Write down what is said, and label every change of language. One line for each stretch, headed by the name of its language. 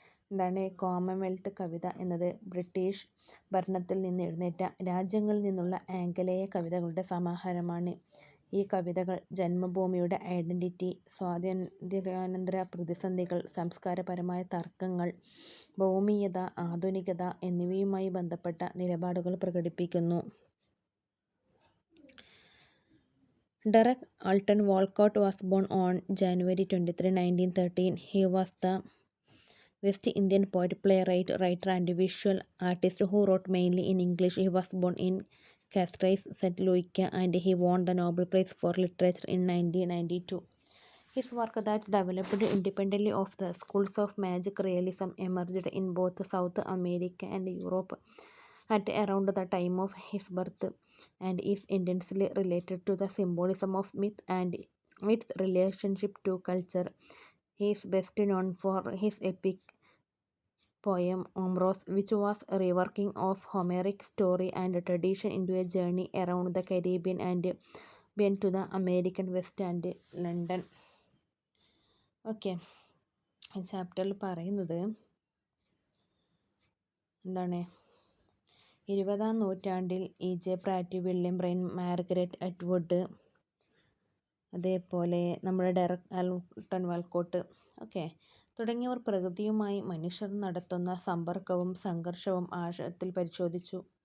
Malayalam: എന്താണ് കോമൺവെൽത്ത് കവിത എന്നത് ബ്രിട്ടീഷ് ഭരണത്തിൽ നിന്ന് എഴുന്നേറ്റ രാജ്യങ്ങളിൽ നിന്നുള്ള ആംഗലേയ കവിതകളുടെ സമാഹാരമാണ്. ഈ കവിതകൾ ജന്മഭൂമിയുടെ ഐഡൻറ്റിറ്റി, സ്വാതന്ത്ര്യാനന്തര പ്രതിസന്ധികൾ, സംസ്കാരപരമായ തർക്കങ്ങൾ, ഭൗമീയത, ആധുനികത എന്നിവയുമായി ബന്ധപ്പെട്ട നിലപാടുകൾ പ്രകടിപ്പിക്കുന്നു.
English: Derek Alton Walcott was born on January 23, 1913. He was the West Indian poet, playwright, writer and visual artist who wrote mainly in English. He was born in Castries, St. Louis, and he won the Nobel Prize for Literature in 1992. His work that developed independently of the schools of magic realism emerged in both South America and Europe at around the time of his birth, and is intensely related to the symbolism of myth and its relationship to culture. He is best known for his epic poem Ombros, which was a reworking of Homeric story and tradition into a journey around the Caribbean and beyond to the American West and London.
Malayalam: Okay, ചാപ്റ്ററിൽ പറയുന്നത് എന്താണ് 20-ാം നൂറ്റാണ്ടിൽ E.J. പ്രാറ്റ്, William brine, Margaret Atwood, അതേപോലെ നമ്മുടെ Derek ആൽട്ടൺ വാൽക്കോട്ട് തുടങ്ങിയവർ പ്രകൃതിയുമായി മനുഷ്യർ നടത്തുന്ന സമ്പർക്കവും സംഘർഷവും ആഴത്തിൽ പരിശോധിച്ചു.